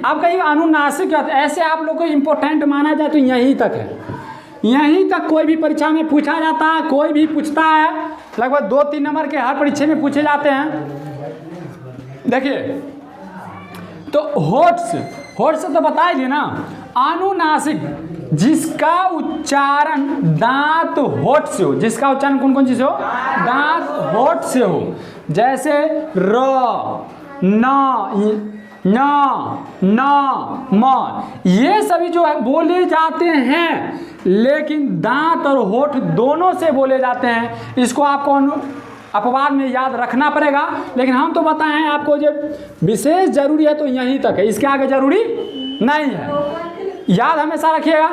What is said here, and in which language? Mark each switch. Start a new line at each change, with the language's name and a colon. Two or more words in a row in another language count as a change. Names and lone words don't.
Hindi: अब कहीं अनुनासिक क्या होता है? ऐसे आप लोग को इम्पोर्टेंट माना जाए तो यहीं तक है, यहीं तक कोई भी परीक्षा में पूछा जाता है, कोई भी पूछता है, लगभग 2-3 नंबर के हर परीक्षा में पूछे जाते हैं। देखिए तो होठ से तो बता दिए ना। अनुनासिक जिसका उच्चारण दांत होठ से हो, जिसका उच्चारण कौन कौन चीज हो? दांत होठ से हो, जैसे र, न, म, ये सभी जो है बोले जाते हैं, लेकिन दांत और होठ दोनों से बोले जाते हैं। इसको आपको अपवाद में याद रखना पड़ेगा, लेकिन हम तो बताएं आपको जब विशेष जरूरी है तो यहीं तक है, इसके आगे जरूरी नहीं है, याद हमेशा रखिएगा।